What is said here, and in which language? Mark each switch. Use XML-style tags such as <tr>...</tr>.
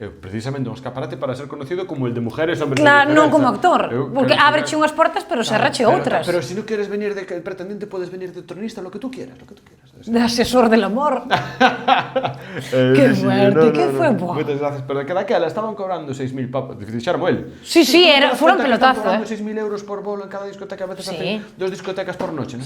<es>Precisamente un escaparate para ser conocido como el de Mujeres, Hombres...</es> <gl>Claro, non como actor, porque ábreche unhas portas, pero cerrache outras. Pero si non queres venir de pretendente, podes venir de tronista,</gl> <es>lo que tú quieras,</es> <gl>lo que tú quieras.</gl> <es>De asesor del amor. Que fuerte,</es> <gl>que foi bo. Moitas gracias, pero daquela estaban cobrando 6.000 papas, dixéramo el. Sí, foron pelotazo,</gl> <es>cobrando 6.000 euros por bolo en cada discoteca, a veces hacen 2 discotecas por noche.</es>